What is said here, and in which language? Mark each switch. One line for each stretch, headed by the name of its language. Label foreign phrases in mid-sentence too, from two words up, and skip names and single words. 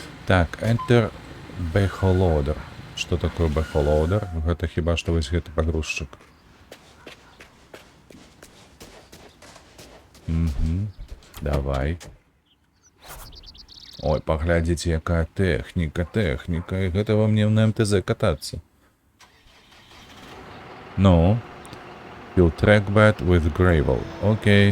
Belarusian: Так,
English: Enter Backloader.
Russian: Что такое Backloader?
Belarusian: Гэта хіба што вось гэты пагрузчык. Давай. Ой, паглядзіце, якая тэхніка. І гэта вам не на МТЗ катацца. Ну.
English: Fill track bed with gravel.
Belarusian: Окей.